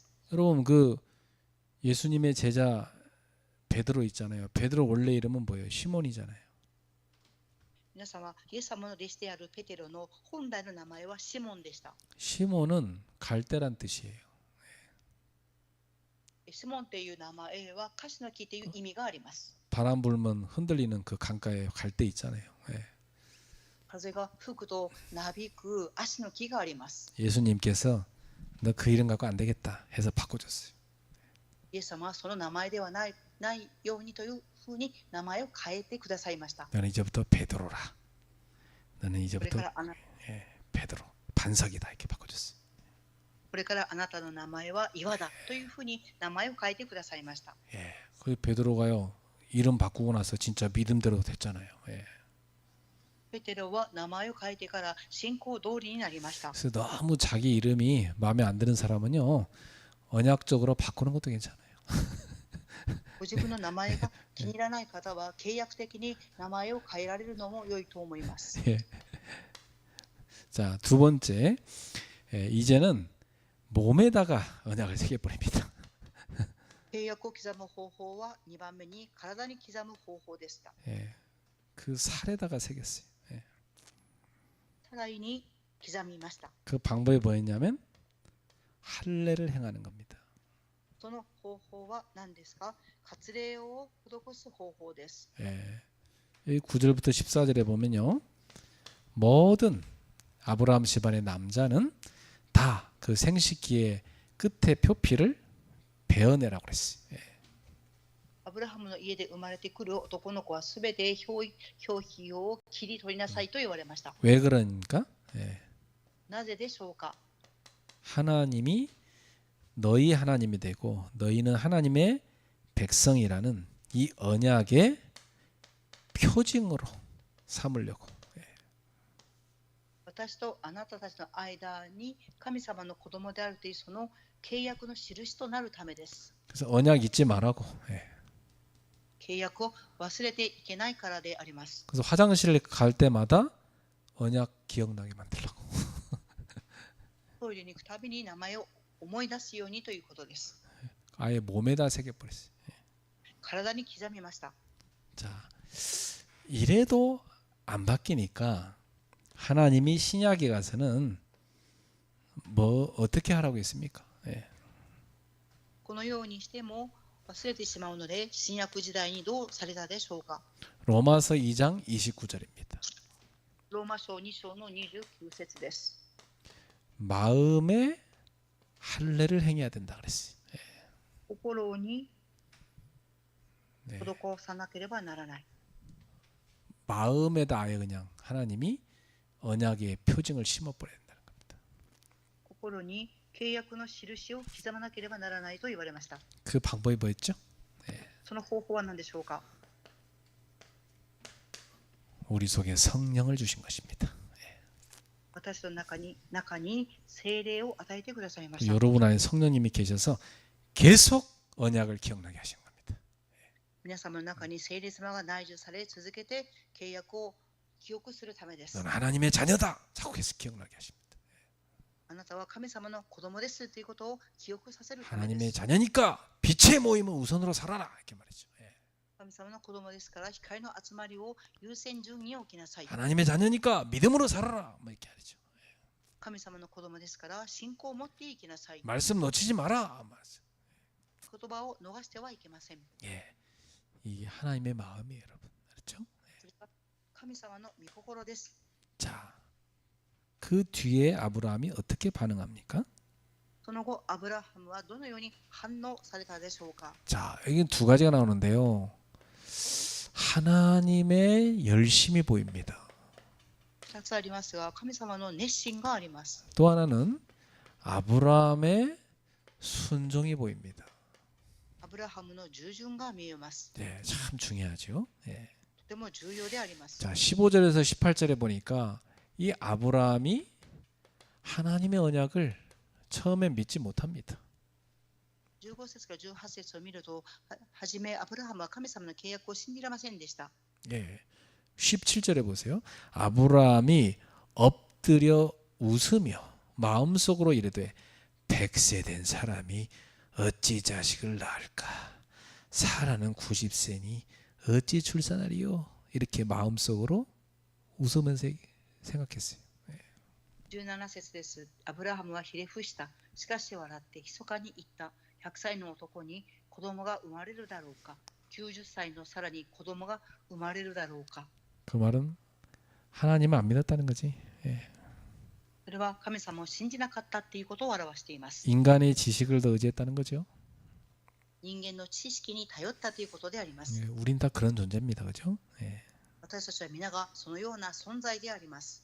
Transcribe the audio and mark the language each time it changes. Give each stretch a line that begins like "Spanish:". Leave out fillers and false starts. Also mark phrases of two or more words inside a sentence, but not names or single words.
Korean: 여러분 그 예수님의 제자 베드로 있잖아요. 베드로 원래 이름은 뭐예요? 시몬이잖아요.
Japanese: 皆様、イエス様の弟子であるペテロの本来の名前はシモンでした。
Korean: 시몬은 갈대란 뜻이에요.
Japanese: シモンという名前はカシの木という意味があります。
Korean: 바람 불면 흔들리는 그 강가에 갈대 있잖아요.
Japanese: 風が吹くとなびく足の木があります。
Korean: 예수님께서 너 그 이름 갖고 안 되겠다 해서 바꿔줬어요.
Japanese: イエス様はその名前ではないようにというふうに名前を変えてくださいました。
Korean: 너는 이제부터 베드로라. 너는
Japanese: これ
Korean: 이제부터
Japanese: から
Korean: 베드로 반석이다 이렇게 바꿔줬어요.
Japanese: これからあなたの名前は岩だというふうに名前を変えてくださいました。
Korean: 그 베드로가요 이름 바꾸고 나서 진짜 믿음대로 됐잖아요.
Japanese: ペテロは名前を変えてから信仰通りになりました。
Korean: 그래서 너무 자기 이름이 마음에 안 드는 사람은요 언약적으로 바꾸는 것도 괜찮아요.
Japanese: ご自分の名前が気に入らない方は契約的に名前を変えられるのも良いと思います。
Korean: 자, 두 번째 이제는 몸에다가 언약을 새겨버립니다.
Japanese: 契約を刻む方法は2番目に体に刻む方法でした。
Korean: 그 살에다가 새겼어요.
Japanese: 体に刻みました。
Korean: 그 방법이 뭐였냐면 할례를 행하는 겁니다.
Japanese: その方法は何ですか？割礼を施す方法です。
Korean: 이 9절부터 14절에 보면요. 모든 아브라함 집안의 남자는 다 그 생식기의 끝에 표피를 베어내라고 그랬어요.
Japanese: アブラハムの家で生まれてくる男の子はすべて表皮を切り取りなさいと言われました。
Korean: 왜 그러니까?
Japanese: なぜでしょうか。
Korean: 하나님이 너희 하나님이 되고 너희는 하나님의 백성이라는 이 언약의 표징으로 삼으려고.
Japanese: 私とあなたたちの間に神様の子供であるというその契約の印となるためです。
Korean: 그래서 언약 잊지 말라고.
Japanese: 契約を忘れていけないからであります。
Korean: 그래서 화장실에 갈 때마다 언약 기억나게 만들라고.
Japanese: トイレに行くたびに名前を思い出すようにということです。
Korean: 아예 몸에다 새겨버렸어요.
Japanese: 体に刻みました。
Korean: 자, 이래도 안 바뀌니까 하나님이 신약에 가서는 뭐 어떻게 하라고 했습니까?
Japanese: このようにしても忘れてしまうので、新約時代にどうされたでしょうか。
Korean: 로마서 2장 29절입니다.
Japanese: ローマ書2章の29節です。
Korean: 마음에 할례를 행해야 된다 그랬어요.
Japanese: 心に
Korean: 네.
Japanese: 施さなければならない。
Korean: 마음에다 아예 그냥 하나님이 언약의 표징을 심어버려야 된다는 겁니다.
Japanese: 心に契約の印を刻まなければならないと言われました。
Korean: 그 방법이 뭐였죠?
Japanese: その方法は何でしょうか。
Korean: 우리 속에 성령을 주신 것입니다.
Japanese: 私の中に聖霊を与えてくださいました。
Korean: 여러분 안에 성령님이 계셔서 계속 언약을 기억나게 하신 겁니다.
Japanese: 皆様の中に聖霊様が内住され続けて契約を記憶するためです。
Korean: 너는 하나님의 자녀다. 자꾸 계속 기억나게 하십니다.
Japanese: あなたは神様の子供ですということを記憶させるためで
Korean: 하나님의
Japanese: す。
Korean: 자녀니까 빛의 모임은 우선으로 살아라 이렇게 말이죠.
Japanese: 神様の子供ですから光の集まりを優先順に置きなさい。
Korean: 하나님의 자녀니까 믿음으로 살아라 뭐 이렇게 하죠.
Japanese: 神様の子供ですから信仰を持っていきなさい。
Korean: 말씀 놓치지 마라.
Japanese: 言葉を逃してはいけません。
Korean: 예, 이 하나님의 마음이에요, 여러분. 그렇죠?
Japanese: それが神様の御心です。
Korean: 자, 그 뒤에 아브라함이 어떻게 반응합니까?
Japanese: その後、アブラハムはどのように反応されたでしょうか。
Korean: 자, 여기 두 가지가 나오는데요. 하나님의 열심이 보입니다.
Japanese: 2 つありますが、神様の熱心があります。
Korean: 또 하나는 아브라함의 순종이 보입니다.
Japanese: アブラハムの従順が見えます。
Korean: 네, 참 중요하죠. 예.
Japanese: とても重要であります。
Korean: 자, 15절에서 18절에 보니까 이 아브라함이 하나님의 언약을 처음에 믿지 못합니다.
Japanese: 15 節から18節を見ると、はじめアブラハムは神様の契約を信じられませんでした。
Korean: 예. 17절에 보세요. 아브라함이 엎드려 웃으며 마음속으로 이르되 100세 된 사람이 어찌 자식을 낳을까? 사라는 90세니 어찌 출산하리요? 이렇게 마음속으로 웃으면서 생각했어요.
Japanese: 17 節です。アブラハムはひれ伏した。しかし笑って密かに言った。100歳の男に子供が生まれるだろうか。90歳のさらに子供が生まれるだろうか。
Korean: 그 말은 하나님을 안 믿었다는 거지. 예.
Japanese: それは神様を信じなかったっていうことを表しています。
Korean: 인간의 지식을 더 의지했다는 거죠.
Japanese: 人間の知識に頼ったということであります。
Korean: 예, 우린 다 그런 존재입니다. 그죠? 예.
Japanese: 私たちは皆がそのような存在であります。